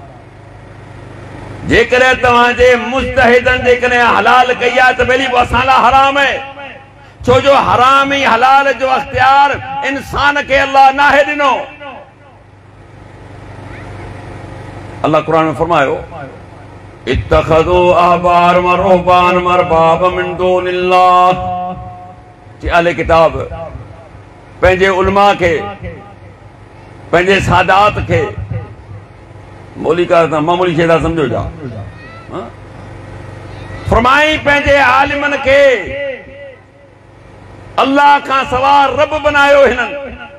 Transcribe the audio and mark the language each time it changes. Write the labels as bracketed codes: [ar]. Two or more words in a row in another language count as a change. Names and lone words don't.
[sd] जेकर तव्हांजे मुज्तहिदनि जेकॾहिं हलाल कई आहे त भली पोइ असां लाइ हराम आहे, छो जो हराम ई हलाल जो अख़्तियार इंसान खे अल्लाह नाहे ॾिनो। अल्लाह क़ुरान में फरमायो, [ar] اتخذوا أحبار ورهبان أرباب من دون الله. [sd] अहले किताब पंहिंजे उलमा खे, पंहिंजे सादात खे, मौली का मामूली शइ था सम्झो छा, फरमाई पंहिंजे आलिमनि खे अल्लाह खां सवाइ रब बनायो हिननि।